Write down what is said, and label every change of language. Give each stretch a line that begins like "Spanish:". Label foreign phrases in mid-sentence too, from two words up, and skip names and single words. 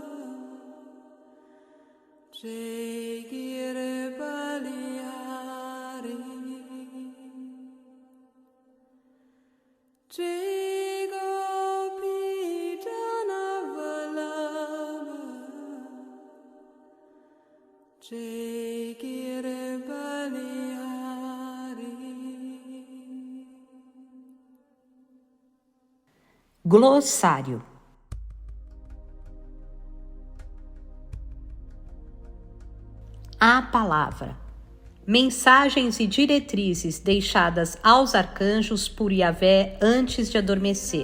Sanskrit: Jai Giri Balihari Jai Gopi Jana Vallabha Jai Giri Balihari.
Portuguese: Glossário. A palavra. Mensagens e diretrizes deixadas aos arcanjos por Yahvé antes de adormecer.